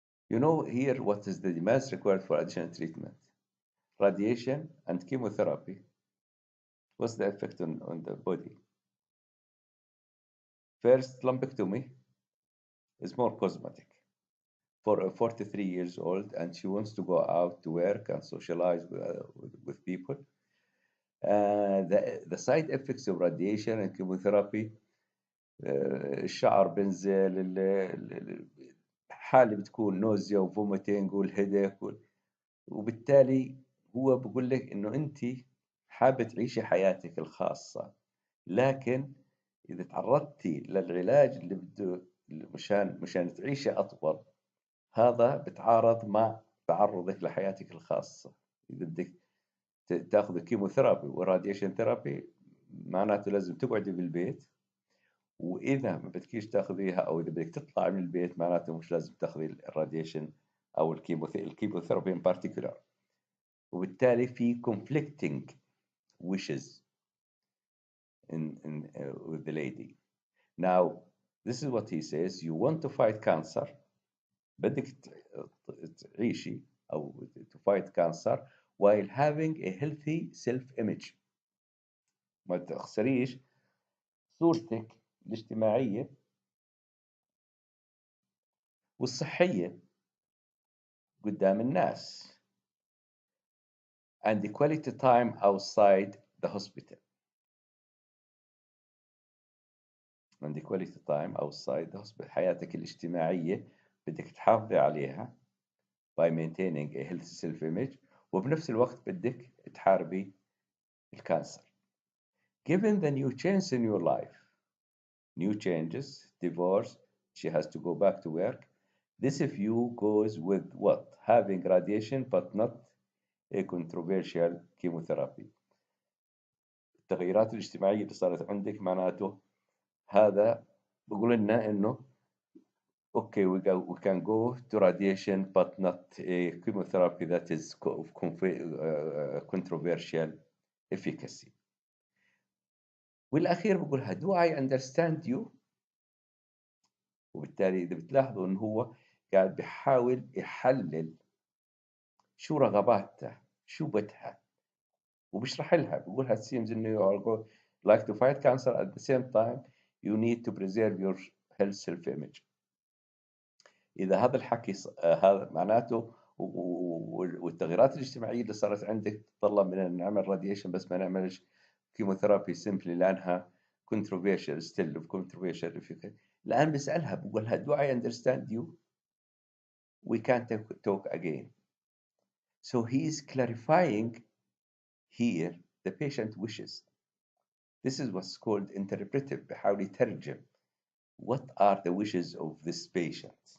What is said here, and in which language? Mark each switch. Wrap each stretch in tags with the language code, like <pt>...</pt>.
<en>You know here what is the demands required for additional treatment? Radiation and chemotherapy. What's the effect on the body? First, lumpectomy is more cosmetic. For a 43 years old and she wants to go out to work and socialize with people. The side effects of radiation and chemotherapy</en> <ar>الشعر بنزل حالة بتكون نوزيا وفوميتنج والهيديك وبالتالي هو بقول لك انه انت حابة تعيشي حياتك الخاصة لكن اذا تعرضتي للعلاج اللي بده مشان تعيشي اطول هذا بتعارض مع تعرضك لحياتك الخاصة. إذا بدك تاخذ كيموثيرابي وراديشن ثيرابي معناته لازم تقعدي بالبيت، وإذا ما بدكيش تاخذيها أو إذا بدك تطلع من البيت معناته مش لازم تاخذي الراديشن أو الكيموثيرابي</ar> <en>in particular.</en> <ar>وبالتالي في</ar> <en>conflicting wishes with the lady. Now, this is what he says: you want to fight cancer.</en> <ar>بدك تعيشي أو</ar> <en>to fight cancer while having a healthy self-image.</en> <ar>ما تخسريش صورتك الاجتماعية والصحية قدام الناس.</ar> <en>and the quality time outside the hospital. and the quality time outside the hospital.</en> <ar>حياتك الاجتماعية بدك تحافظي عليها</ar> <en>by maintaining a healthy self-image</en> <ar>وبنفس الوقت بدك تحاربي الكانسر.</ar> <en>Given the new change in your life, new changes, divorce, she has to go back to work. This view goes with what? Having radiation but not a controversial chemotherapy.</en> <ar>التغيرات الاجتماعية اللي صارت عندك معناته هذا بقول لنا إنه</ar> <en>okay, we can go to radiation but not a chemotherapy that is of controversial efficacy.</en> <ar>والأخير بقولها</ar> <en>do I understand you.</en> <ar>وبالتالي إذا بتلاحظوا إنه هو قاعد بيحاول يحلل شو رغباتها شو بدها وبيشرح لها بقولها</ar> <en>it seems</en> <ar>إنه</ar> <en>you are like to fight cancer at the same time you need to preserve your health self-image.</en> <ar>إذا هذا الحكي هذا معناته والتغييرات الاجتماعية اللي صارت عندك تتطلب مننا نعمل راديشن بس ما نعملش كيموثيرابي سيمبلي لأنها</ar> <en>controversial still of controversial efficacy.</en> <ar>الآن بسألها بقولها</ar> <en>do I understand you. We can't talk again. So he is clarifying here the patient wishes. This is what's called interpretive.</en> <ar>بحاول يترجم</ar> <en>what are the wishes of this patient.</en>